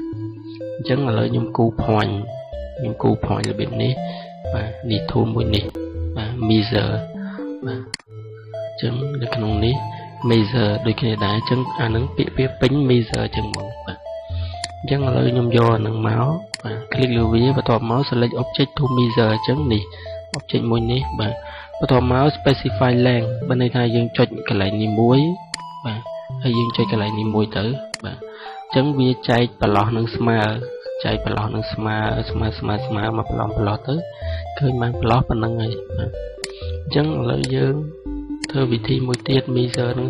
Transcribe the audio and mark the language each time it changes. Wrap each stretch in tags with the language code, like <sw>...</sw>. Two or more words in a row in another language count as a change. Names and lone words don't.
<km>អញ្ចឹងឥឡូវខ្ញុំគូ point របៀបនេះបាទនេះ tool មួយនេះបាទ measure បាទអញ្ចឹងនៅក្នុងនេះ measure ដូចគ្នាដែរអញ្ចឹងអានឹងពាក្យវាពេញ measure អញ្ចឹងមកបាទអញ្ចឹងឥឡូវខ្ញុំយកអានឹងមកបាទ click លើវាបន្ទាប់មក</km> <en>select object to measure</en> <km>អញ្ចឹងនេះ object មួយនេះបាទបន្ទាប់មក</km> <en>specify length</en> <km>បើន័យថាយើងចុចកន្លែងនេះមួយបាទហើយយើងចុចកន្លែងនេះមួយទៅបាទអញ្ចឹងវាចែកប្រឡោះ នឹងស្មើចែកប្រឡោះនឹងស្មើមកប្រឡោះទៅឃើញបានប្រឡោះប៉ុណ្្នឹងហើយបាទអញ្ចឹងឥឡូវយើងធ្វើវិធីមួយទៀត measure នឹង</km>